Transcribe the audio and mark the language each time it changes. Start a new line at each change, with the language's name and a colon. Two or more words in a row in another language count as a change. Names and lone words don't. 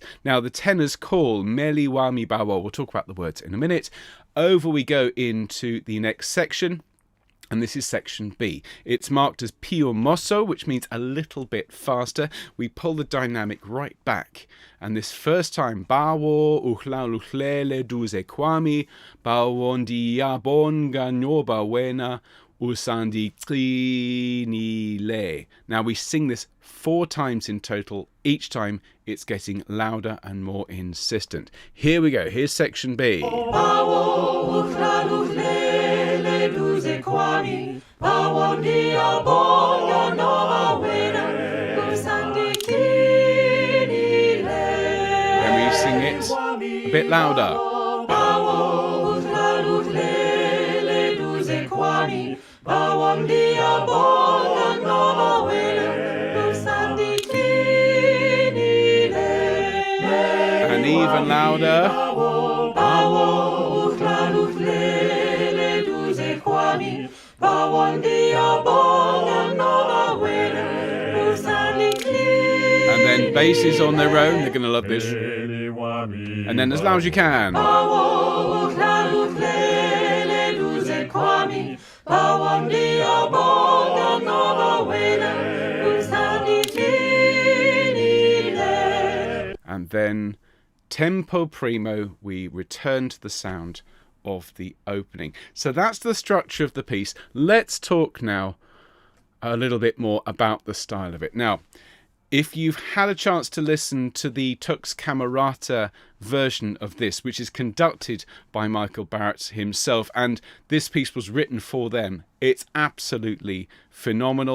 English: Now, the tenor's call, Meli Wami Bawo. We'll talk about the words in a minute. Over we go into the next section. And this is section B. It's marked as
Italian: Pio Mosso,
English: which means a little bit faster. We pull the dynamic right back. And this first time,
Xhosa: Bawo, Ndikhokhele duze kwami, Bawo ndiyabonga nyoba wena, Ndikhokhele.
English: Now we sing this 4 times in total. Each time it's getting louder and more insistent. Here we go. Here's section B.
Xhosa: Bawo Ndikhokhele duze kwami, Bawo ndiyabonga nyoba wena,
English: Then we sing it a bit louder.
Xhosa: Bawo Ndikhokhele duze kwami, Bawo ndiyabonga ngoba wena usandithinile.
English: And even louder.
Xhosa: Bawo uhlaluhlele duze kwami. Bawo ndiyabonga ngoba wena usandithinile.
English: And then basses on their own. They're going to love this. And then as loud as you can.
Xhosa: Bawo uhlaluhlele duze kwami. Bawo ndiyabonga ngoba wena usandithinile.
English: And then
Italian: tempo primo,
English: we return to the sound of the opening. So that's the structure of the piece. Let's talk now a little bit more about the style of it. Now, if you've had a chance to listen to the Tux Camerata version of this, which is conducted by Michael Barrett himself, and this piece was written for them, it's absolutely phenomenal.